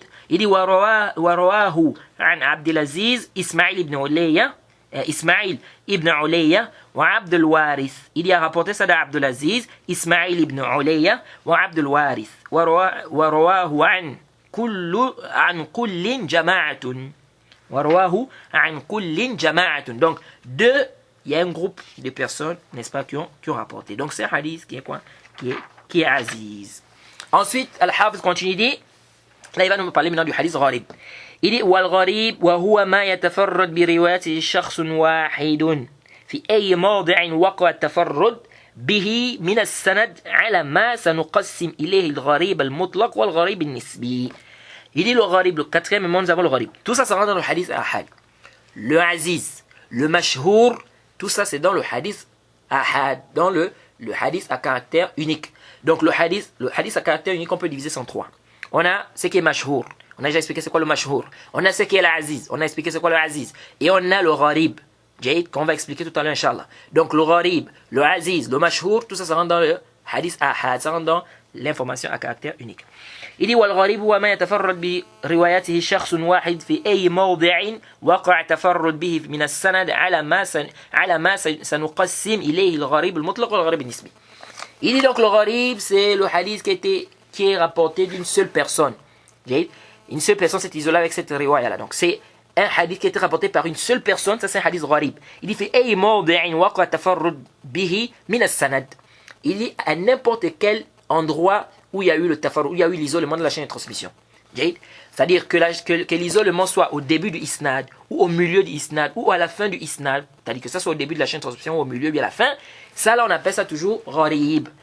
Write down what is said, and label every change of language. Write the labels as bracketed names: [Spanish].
[French] Il dit [Arabic] ورواه عن عبد العزيز إسماعيل ibn Ulayya وعبد الوارث. [French] Il y a rapporté ça d'Abd al-Aziz, Ismaïl ibn Ulayya وعبد الوارث. [Arabic] ورواه عن كل جماعة. ورواه عن كل جماعة. [French] Donc il y a un groupe de personnes, n'est-ce pas, qui ont rapporté. Donc c'est un hadith qui est quoi? Qui est aziz. Ensuite, Al-Hafiz continue, dit, là il va nous parler maintenant du hadith gharib. Il dit [Arabic] والغريب وهو ما يتفرد بروايته شخص واحد في أي موضع وقع التفرد به من السند على ما سنقسم إليه الغريب المطلق والغريب النسبي. [French] Il dit le gharib, le quatrième moment nous avons le gharib. Tout ça ça rentre dans le hadith ahad. Le aziz, le mashhour, tout ça c'est dans le hadith ahad, dans le hadith à caractère unique. Donc le hadith à caractère unique on peut diviser en trois. On a ce qui est mashhour. On a déjà expliqué c'est quoi le mashhour. On a ce qui est l'aziz. On a expliqué c'est quoi le aziz. Et on a le gharib. Qu'on va expliquer tout à l'heure, Inch'Allah. Donc le gharib, le aziz, le mashhour, tout ça, ça rentre dans le hadith ahad. Ça rentre dans l'information à caractère unique. Il dit [Arabic] والغريب هو ما يتفرد بروايته شخص واحد في أي موضع وقع التفرد به من السند على ما سنقسم إليه الغريب المطلق والغريب النسبي. [French] Il dit donc le gharib, c'est le hadith qui est rapporté d'une seule personne. Une seule personne s'est isolée avec cette riwaya là. Donc c'est un hadith qui a été rapporté par une seule personne, ça c'est un hadith gharib. Il dit [Arabic] في أي موضع وقع التفرد به من السند. [French] Il dit à n'importe quel endroit où il y a eu le tafarrud, où il y a eu l'isolement de la chaîne de transmission. C'est-à-dire que l'isolement soit au début du isnad, ou au milieu du isnad, ou à la fin du isnad. C'est-à-dire que ça soit au début de la chaîne de transmission, ou au milieu, ou à la fin. Ça là on appelle ça toujours gharib.